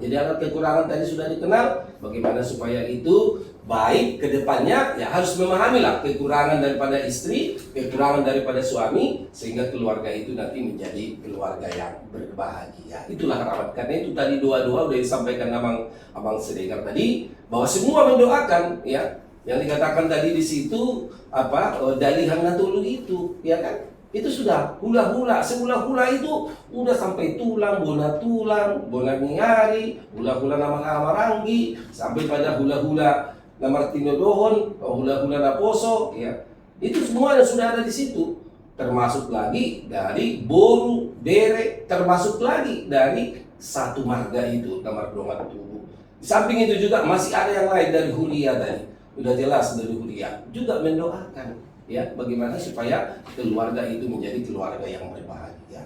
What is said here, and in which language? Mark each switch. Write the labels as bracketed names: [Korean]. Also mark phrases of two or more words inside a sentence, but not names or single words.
[Indonesian] Jadi alat kekurangan tadi sudah dikenal, bagaimana supaya itu baik ke depannya, ya harus memahamilah kekurangan daripada istri, kekurangan daripada suami, sehingga keluarga itu nanti menjadi keluarga yang berbahagia. Itulah harapan. Karena itu tadi doa-doa udah disampaikan Abang Sedegar tadi, bahwa semua mendoakan ya. Yang dikatakan tadi di situ dalihan natulu itu, ya kan? Itu sudah hula-hula, sehula-hula itu udah sampai tulang, [Batak Toba] bona ngingari, [Indonesian] hula-hula nama Amaranggi, sampai pada hula-hula nama Tinodohon, hula-hula Naposo, ya. Itu semua yang sudah ada di situ. Termasuk lagi dari Boru, Bere, termasuk lagi dari satu marga itu, nama [Batak Toba] Dongat Tubuh. [Indonesian] Di samping itu juga masih ada yang lain dari Huria tadi. Udah jelas dari Huria juga mendoakan ya bagaimana supaya keluarga itu menjadi keluarga yang berbahagia.